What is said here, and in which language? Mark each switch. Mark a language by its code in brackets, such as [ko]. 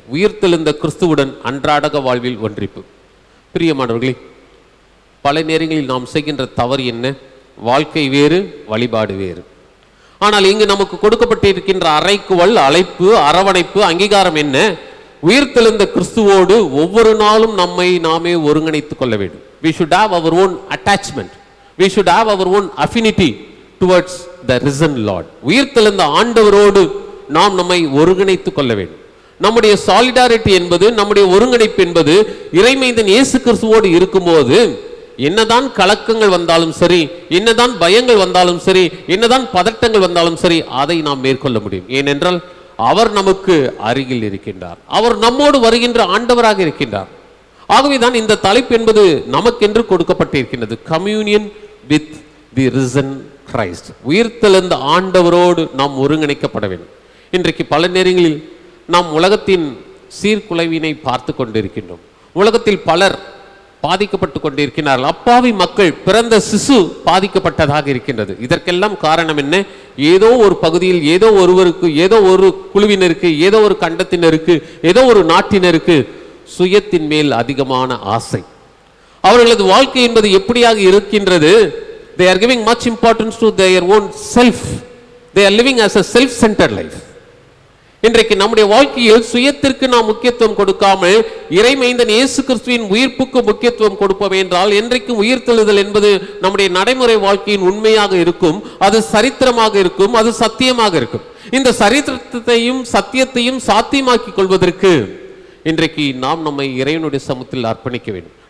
[ta] உயிர்த்தெழுந்த கிறிஸ்துவுடன் அன்றாடக வாழ்வில் ஒன்றிப்பு. பிரியமானவர்களே, பல நேரங்களில் நாம் செய்கின்ற தவறு என்ன? வாழ்க்கை வேறு, வழிபாடு வேறு. ஆனால் இங்கு நமக்கு கொடுக்கப்பட்டிருக்கின்ற அறைக்குவல், அழைப்பு, அரவணைப்பு, அங்கீகாரம் என்ன? உயிர்த்தெழுந்த கிறிஸ்துவோடு ஒவ்வொரு நாளும் நம்மை நாமே ஒருங்கிணைத்துக் கொள்ள வேண்டும். [en] We should have our own attachment. We should have our own affinity towards the risen Lord. [ta] உயிர்த்தெழுந்த ஆண்டவரோடு நாம் நம்மை ஒருங்கிணைத்துக் கொள்ள வேண்டும். நம்முடைய சாலிடாரிட்டி என்பது, நம்முடைய ஒருங்கிணைப்பு என்பது இறைமைந்தன் இயேசு கிறிஸ்துவோடு இருக்கும்போது என்னதான் கலக்கங்கள் வந்தாலும் சரி, என்னதான் பயங்கள் வந்தாலும் சரி, என்னதான் பதட்டங்கள் வந்தாலும் சரி, அதை நாம் மேற்கொள்ள முடியும். ஏனென்றால் அவர் நமக்கு அருகில் இருக்கின்றார். அவர் நம்மோடு வருகின்ற ஆண்டவராக இருக்கின்றார். ஆகவேதான் இந்த தலைப்பு என்பது நமக்கென்று கொடுக்கப்பட்டிருக்கின்றது. [en] Communion with the risen Christ. [ta] உயிர்த்தெழுந்த ஆண்டவரோடு நாம் ஒருங்கிணைக்கப்பட வேண்டும். இன்றைக்கு பல நேரங்களில் நாம் உலகத்தின் சீர்குலைவினை பார்த்து கொண்டிருக்கின்றோம். உலகத்தில் பலர் பாதிக்கப்பட்டு கொண்டிருக்கிறார்கள். அப்பாவி மக்கள், பிறந்த சிசு பாதிக்கப்பட்டதாக இருக்கின்றது. இதற்கெல்லாம் காரணம் என்ன? ஏதோ ஒரு பகுதியில், ஏதோ ஒருவருக்கு, ஏதோ ஒரு குழுவினருக்கு, ஏதோ ஒரு கண்டத்தினருக்கு, ஏதோ ஒரு நாட்டினருக்கு சுயத்தின் மேல் அதிகமான ஆசை. அவர்களது வாழ்க்கை என்பது எப்படியாக இருக்கின்றது? [en] They are giving much importance to their own self. They are living as a self-centered life. [ta] இன்றைக்கு நம்முடைய வாழ்க்கையில் சுயத்திற்கு நாம் முக்கியத்துவம் கொடுக்காமல் இறைமைந்தன் இயேசு கிறிஸ்துவின் உயிர்ப்புக்கு முக்கியத்துவம் கொடுப்போம் என்றால், என்றைக்கும் உயிர்த்தெழுதல் என்பது நம்முடைய நடைமுறை வாழ்க்கையின் உண்மையாக இருக்கும். அது சரித்திரமாக இருக்கும், அது சத்தியமாக இருக்கும். இந்த சரித்திரத்தையும் சத்தியத்தையும் சாத்தியமாக்கிக் கொள்வதற்கு இன்றைக்கு நாம் நம்மை இறைவனுடைய சமூகத்தில் அர்ப்பணிக்க வேண்டும்.